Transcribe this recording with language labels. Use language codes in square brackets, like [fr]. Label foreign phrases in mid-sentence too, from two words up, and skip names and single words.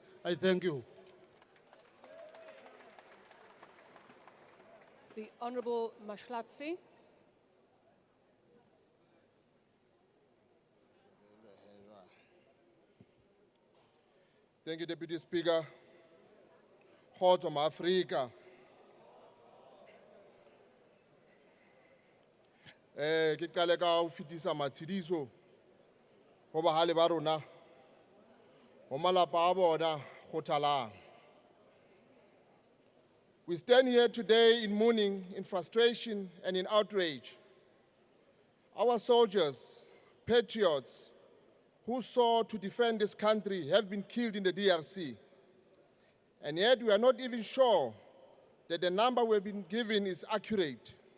[en] I thank you. The Honourable Mashlatsi. Thank you, Deputy Speaker. [st] Kgotso Africa. Ke qale ka ho fitisa matshidiso ho bahale ba rona ho malapa a bona kgothalang. [en] We stand here today in mourning, in frustration, and in outrage. Our soldiers, patriots, who sought to defend this country have been killed in the DRC. And yet we are not even sure that the number we've been given is accurate.